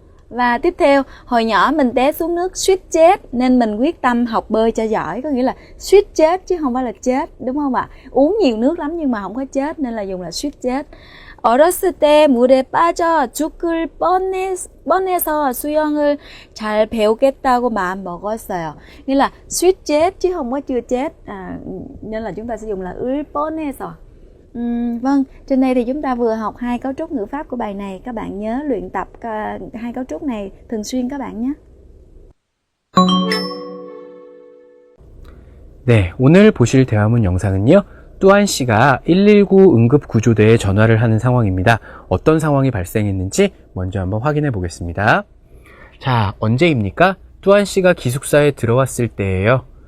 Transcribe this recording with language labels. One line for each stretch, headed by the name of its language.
Vietnamese: Và tiếp theo, hồi nhỏ mình té xuống nước suýt chết nên mình quyết tâm học bơi cho giỏi. Có nghĩa là suýt chết chứ không phải là chết, đúng không ạ? Uống nhiều nước lắm nhưng mà không có chết nên là dùng là suýt chết.
Korean: 어렸을 때 물에 빠져 죽을 뻔해서 수영을 잘 배우겠다고 마음 먹었어요.
Vietnamese: Nghĩa là suýt chết chứ không có chưa chết. Nên là chúng ta sẽ dùng là 을 뻔해서. Vâng, trên đây thì chúng ta vừa học hai cấu trúc ngữ pháp của bài này. Các bạn nhớ luyện tập hai cấu trúc này thường xuyên các bạn nhé.
Korean: 네, 오늘 보실 대화문 영상은요. 뚜안 씨가 119 응급구조대에 전화를 하는 상황입니다. 어떤 상황이 발생했는지 먼저 한번 확인해 보겠습니다. 자, 언제입니까? 뚜안 씨가 기숙사에 들어왔을 때예요.